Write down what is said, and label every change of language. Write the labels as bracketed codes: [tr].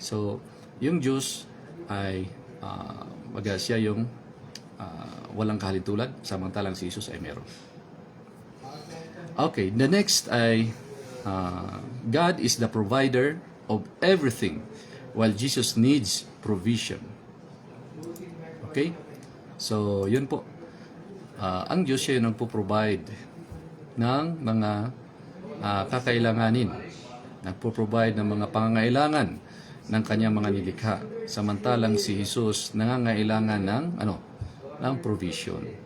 [tl] So, yung Diyos ay siya yung walang kahalintulad, samantalang si Jesus ay meron. [en] Okay, the next ay God is the provider of everything while Jesus needs provision. [tl] Okay? So, yun po. Ang Diyos siya yung nagpo-provide ng mga kakailanganin. Nagpo-provide ng mga pangangailangan ng kanyang mga nilikha. Samantalang si Jesus nangangailangan ng provision.